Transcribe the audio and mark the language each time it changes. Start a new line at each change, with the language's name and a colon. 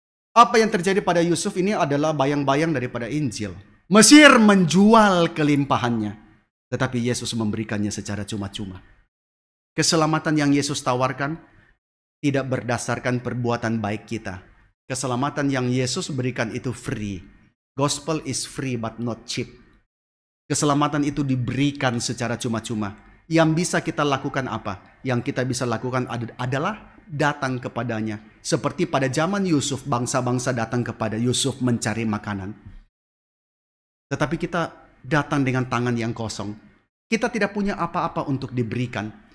Indonesian: Apa yang terjadi pada Yusuf ini adalah bayang-bayang daripada Injil. Mesir menjual kelimpahannya, tetapi Yesus memberikannya secara cuma-cuma. Keselamatan yang Yesus tawarkan tidak berdasarkan perbuatan baik kita. Keselamatan yang Yesus berikan itu free.
English: Gospel is free but not cheap.
Indonesian: Keselamatan itu diberikan secara cuma-cuma. Yang bisa kita lakukan apa? Yang kita bisa lakukan adalah datang kepadanya. Seperti pada zaman Yusuf, bangsa-bangsa datang kepada Yusuf mencari makanan. Tetapi kita datang dengan tangan yang kosong. Kita tidak punya apa-apa untuk diberikan.